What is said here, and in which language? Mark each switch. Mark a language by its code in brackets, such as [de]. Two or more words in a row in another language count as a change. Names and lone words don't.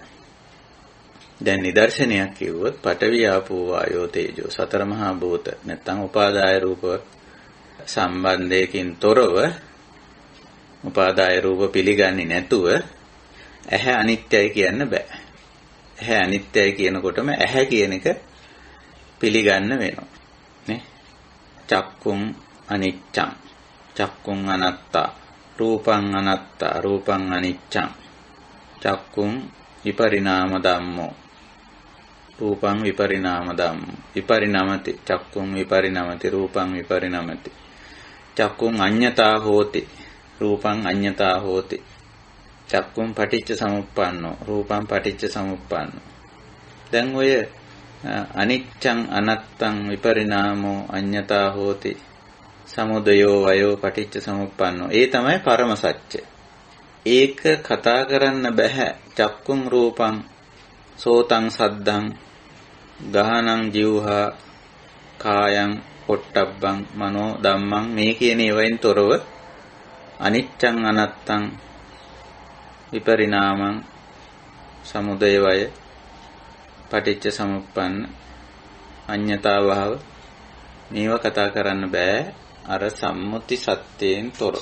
[si] දැන් නිදර්ශනයක් කිව්වොත් [pi] පඨවි ආපෝ වායෝ තේජෝ [si] සතර මහා භූත නැත්නම් උපාදාය රූප සම්බන්ධයකින් තොරව උපාදාය රූප පිළිගන්නේ නැතුව ඇහැ අනිත්‍යයි කියන්න බෑ. ඇහැ අනිත්‍යයි කියනකොටම ඇහැ කියන එක පිළිගන්න වෙනවා. නේ? [pi] චක්කුං අනිච්චං චක්කුං අනත්තා රූපං අනත්තා රූපං අනිච්චං චක්කුං විපරිණාම ධම්මෝ රූපං විපරිණාම ධම්මෝ විපරිණමති චක්කුං විපරිණමති රූපං විපරිණමති චක්කුං අඤ්ඤතා හෝති රූපං අඤ්ඤතා හෝති චක්කුං පටිච්ච සමුප්පන්නෝ රූපං පටිච්ච සමුප්පන්නෝ. [si] දැන් ඔය [pi] අනිච්චං අනත්තං විපරිණාමෝ අඤ්ඤතා හෝති සමුදයෝ වයෝ පටිච්ච සමුප්පන්නෝ. [si] ඒ තමයි පරම සත්‍ය. ඒක කතා කරන්න බෑ. [pi] චක්කුං රූපං සෝතං සද්දං ගහනං ජීවහා කායං පොට්ටබ්බං මනෝ ධම්මං [si] මේ කියන ඒවායින් තොරව [pi] අනිච්චං අනත්තං විපරිණාමං සමුදය වය පටිච්ච සමුප්පන්න අඤ්ඤතා භාව [si] මේවා කතා කරන්න බෑ අර සම්මුති සත්‍යයෙන් තොරව.